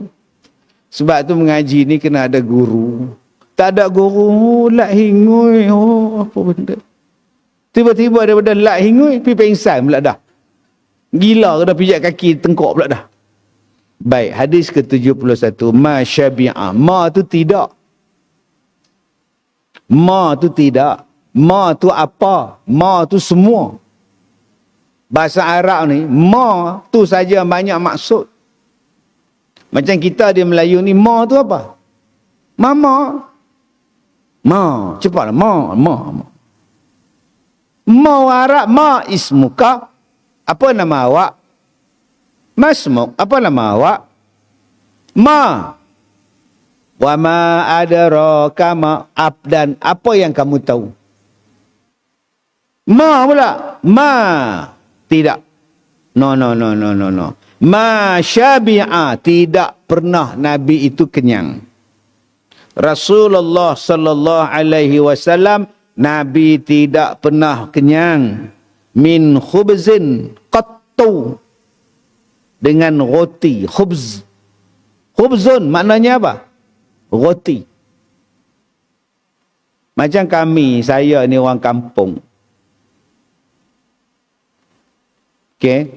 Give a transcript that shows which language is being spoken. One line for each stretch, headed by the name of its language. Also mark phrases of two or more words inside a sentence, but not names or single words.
Malay: Sebab tu mengaji ni kena ada guru. Tak ada guru, lak hingui, apa benda. Tiba-tiba daripada lak hingui, pergi pengsan pula dah. Gila kena pijak kaki tengkok pula dah. Baik, hadis ke-71.
Arabic: ما شبع.
Malay: Ma tu tidak. Ma tu tidak. Ma tu apa? Ma tu semua. Bahasa Arab ni, ma tu saja banyak maksud. Macam kita di Melayu ni, ma tu apa? Mama. Ma. Cepatlah. Ma. Ma Arab,
Arabic: ما اسمك.
Malay: Apa nama awak? Masmuk. Apa nama awak?
Arabic: ما. وما أدراك ما.
Malay: Dan apa yang kamu tahu? Ma pula. Ma. Tidak.
Arabic: No. ما شبع.
Malay: Tidak pernah Nabi itu kenyang. Rasulullah
Arabic: صلى الله عليه وسلم,
Malay: Nabi tidak pernah kenyang.
Arabic: من خبز قط.
Malay: Dengan roti. Khubz. Khubzun maknanya apa? Roti. Macam kami, saya ni orang kampung. Okey.